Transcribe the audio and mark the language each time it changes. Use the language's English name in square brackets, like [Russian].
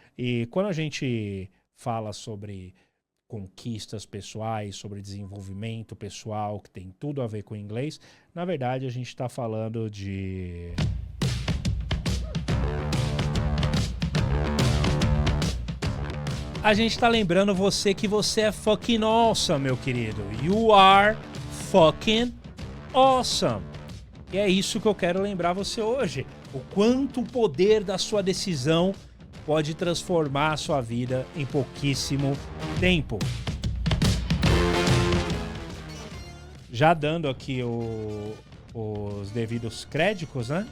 [Portuguese] E quando a gente fala sobre conquistas pessoais, sobre desenvolvimento pessoal, que tem tudo a ver com inglês, na verdade a gente está falando de... A gente está lembrando você que você é [English] fucking awesome, [Portuguese] meu querido. [English] You are fucking awesome. [Portuguese] E é isso que eu quero lembrar você hoje. O quanto o poder da sua decisão pode transformar a sua vida em pouquíssimo tempo. Já dando aqui os devidos créditos, né?